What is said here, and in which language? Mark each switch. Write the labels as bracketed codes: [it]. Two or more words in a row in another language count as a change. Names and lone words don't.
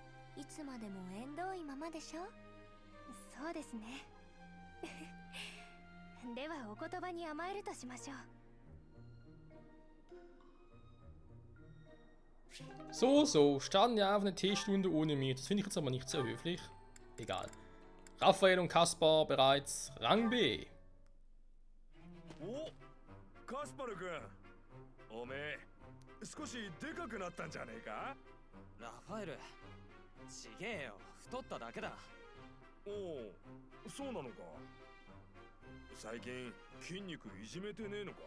[ja] いつまでも縁遠いままでしょ。そうですね。ではお言葉に甘えるとしましょう。 [de] So, so, starten wir auf eine Teestunde ohne mich. Das finde ich jetzt aber nicht sehr höflich. Egal. Raphael und Kaspar bereits Rang B. [ja] お、カスパル君、おめえ少しでかくなったんじゃねえか。ラファエル、ちげえよ、太っただけだ。おお、そうなのか。最近筋肉いじめてねえのか。